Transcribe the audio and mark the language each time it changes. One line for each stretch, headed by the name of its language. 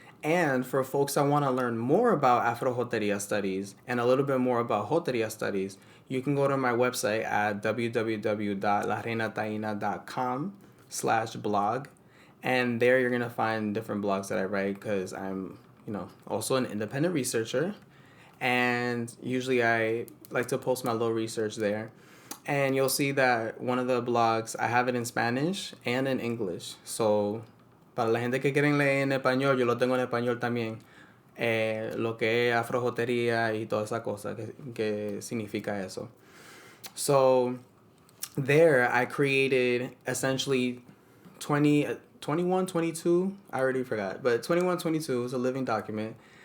English: And for folks that want to learn more about Afrojoteria studies and a little bit more about Joteria studies, you can go to my website at www.lareinataina.com/blog. And there you're going to find different blogs that I write because I'm, also an independent researcher. And usually I like to post my little research there. And you'll see that one of the blogs, I have it in Spanish and in English.
Spanish: So, para la gente que quieren leer en español, yo lo tengo en español también. Lo que es afrojotería y toda esa cosa, que significa eso.
English: So, there I created essentially 21, 22, I already forgot, but 21, 22 is a living document.